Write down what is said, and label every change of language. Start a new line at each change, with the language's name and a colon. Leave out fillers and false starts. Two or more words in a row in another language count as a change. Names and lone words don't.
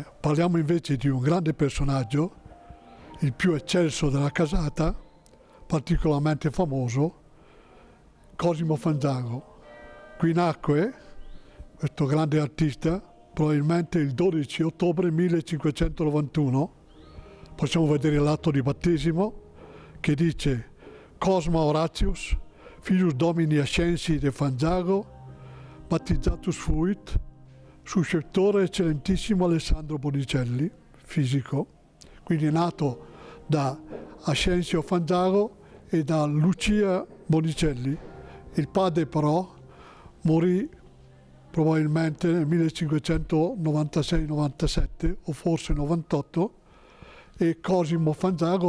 Italian: Parliamo invece di un grande personaggio, il più eccelso della casata, particolarmente famoso, Cosimo Fanzago. Qui nacque questo grande artista probabilmente il 12 ottobre 1591. Possiamo vedere l'atto di battesimo che dice
Latin: Cosma Horatius, filius domini Ascensi de Fanzago, battizzatus fuit, suscettore eccellentissimo Alessandro Bonicelli, fisico,
Italian: quindi è nato da Ascensio Fanzago e da Lucia Bonicelli. Il padre però morì probabilmente nel 1596-97 o forse 98, e Cosimo Fanzago a